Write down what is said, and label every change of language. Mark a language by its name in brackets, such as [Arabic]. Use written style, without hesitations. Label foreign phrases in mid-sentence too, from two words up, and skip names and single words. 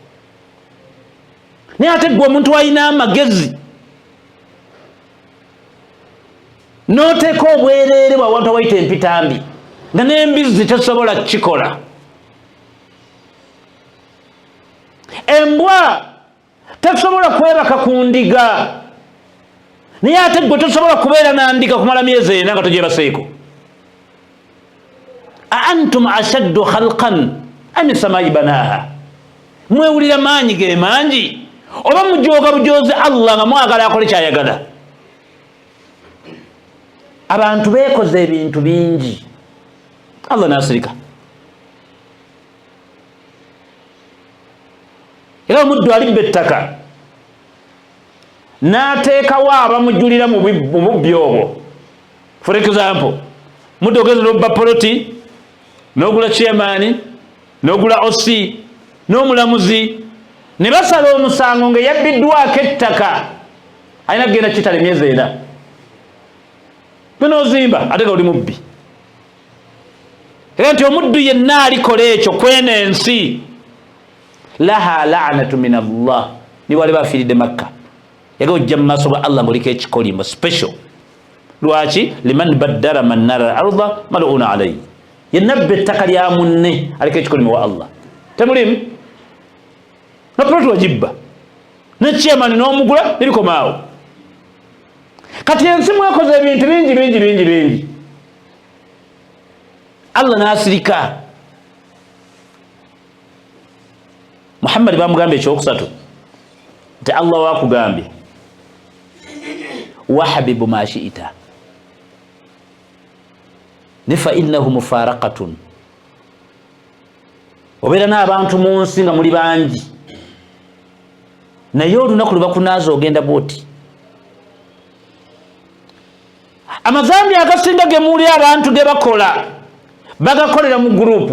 [Ganda] Naye ate gwe omuntu alina amagezi n'oteeka obwerere bwawantu awayita empitambi nga n'embizzi tesobola kukikola. Embwa tesobola kwebaka ku ndiga, naye ate gwe tosobola kubeera na ndiga kumala myezi ena nga togyebaseeko. [Arabic] أأنتم أشد خلقا أم السماء بناها, [Ganda] mwewulira maanyi ge mangi oba mujooga bujoozi Allah nga mwagala akole kyayagala? Abantu beekoze ebintu bingi, Allah n'asirika. Era omuddu alibba ettaka n'ateekawo abamujulira mu bubbi obwo. [English] For example, [Ganda] muddu ogeza n'obba poloti n'ogula chairman n'ogula OC n'omulamuzi, ne basala omusango nga yabbiddwako ettaka, alina kugenda kitale myezi ena. N'ozimba ate nga oli mubbi. Era nti omuddu yenna alikola ekyo kwena ensi, [Arabic] لها لعنة من الله, [Ganda] ni wali bafiiridde Makka yaga ojja mu maaso ga Allah ng'oliko ekikolimbo special. Lwaki? [Arabic] لمن بدر من نار الأرض ملعونة عليه, [Ganda] yenna abba ettaka lya munne aliko ekikolimbo wa Allah. Temulimu na poloti wagibba ne chairman n'omugula nebikomaawo. Kati ensi mwakoze ebintu bingi. Allah n'asirika. Muhammad bamugambye ekyokusatu nti Allah wakugambye [Arabic] وأحبب ما شئت [Ganda] ne [Arabic] فإنه مفارقة. [Ganda] Obeera n'abantu mu nsi nga muli bangi, naye olunaku lwebakunaaza ogenda bwoti. Amazambi agasinga ge muli abantu ge bakola bagakolera mu gurupu.